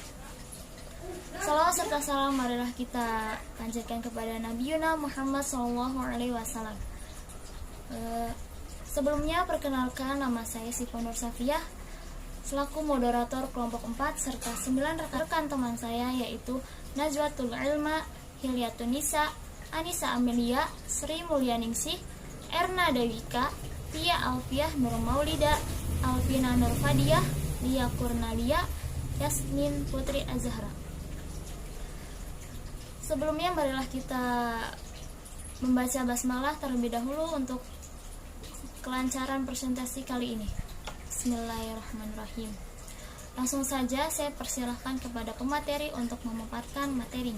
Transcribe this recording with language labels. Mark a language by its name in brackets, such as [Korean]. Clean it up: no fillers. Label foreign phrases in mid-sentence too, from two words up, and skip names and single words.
[Indonesian] Salawat serta salam marilah kita panjatkan kepada Nabi Muhammad SAW. Sebelumnya perkenalkan, nama saya Siva Nur Safiyah selaku moderator kelompok 4 serta 9 rekan teman saya yaitu Najwatul Ilma, Hilyatun Nisa, Anissa Amelia, Sri Mulyaningsih, Erna Dewika, Tia Alfiah Nur Maulida, Alvina Nur Fadiah, Lia Kurnalia, Yasmin Putri Azhara. Sebelumnya marilah kita membaca basmalah terlebih dahulu untuk kelancaran presentasi kali ini. Bismillahirrahmanirrahim. Langsung saja saya persilahkan kepada pemateri untuk memaparkan materinya.